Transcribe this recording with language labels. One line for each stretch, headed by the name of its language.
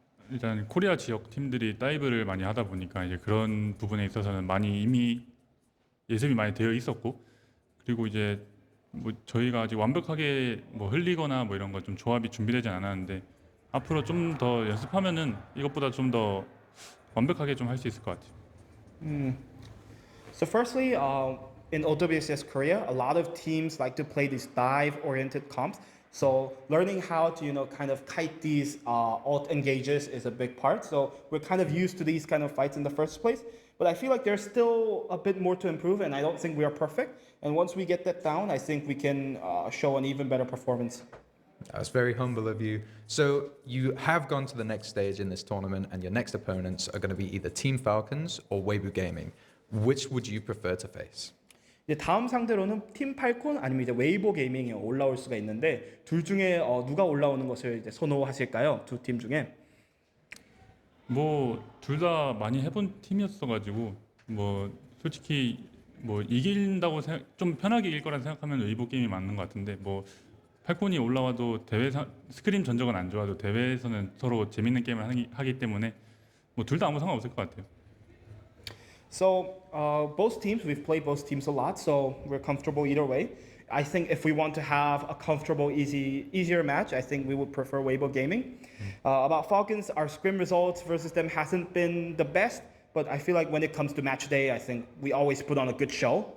Korean: 일단 코리아 지역 팀들이 다이브를 많이 하다 보니까 이제 그런 부분에 있어서는 많이 이미 예습이 많이 되어 있었고 그리고 이제 뭐 저희가 아직 완벽하게 뭐 흘리거나 뭐 이런 거 좀 조합이 준비되지 않았는데 앞으로 좀 더 연습하면은 이것보다 좀 더 완벽하게 좀 할 수 있을 것 같아요.
English: So firstly, in OWCS Korea, a lot of teams like to play these dive-oriented comps. So learning how to kind of kite these ult engages is a big part. So we're kind of used to these kind of fights in the first place. But I feel like there's still a bit more to improve, and I don't think we are perfect. And once we get that down, I think we can show an even better performance. That's very humble of you. So you have gone to the next stage in this tournament, and your next opponents are going to be either Team Falcons or Weibo Gaming. Which would you prefer to face?
Korean: 이제 다음 상대로는 팀 팔콘 아니면 이제 웨이보 게이밍이 올라올 수가 있는데 둘 중에 누가 올라오는 것을 이제 선호하실까요? 두 팀 중에? 뭐 둘 다 많이 해본 팀이었어가지고 뭐 솔직히 뭐 이긴다고 좀 편하게 이길 거라 생각하면 웨이보 게임이 맞는 것 같은데 뭐 팔콘이 올라와도 스크림 전적은 안 좋아도 대회에서는 서로 재밌는 게임을 하기 때문에 뭐 둘 다 아무 상관없을 것 같아요.
English: So both teams, we've played both teams a lot, so we're comfortable either way. I think if we want to have a comfortable, easier match, I think we would prefer Weibo Gaming. About Falcons, our scrim results versus them hasn't been the best, but I feel like when it comes to match day, I think we always put on a good show.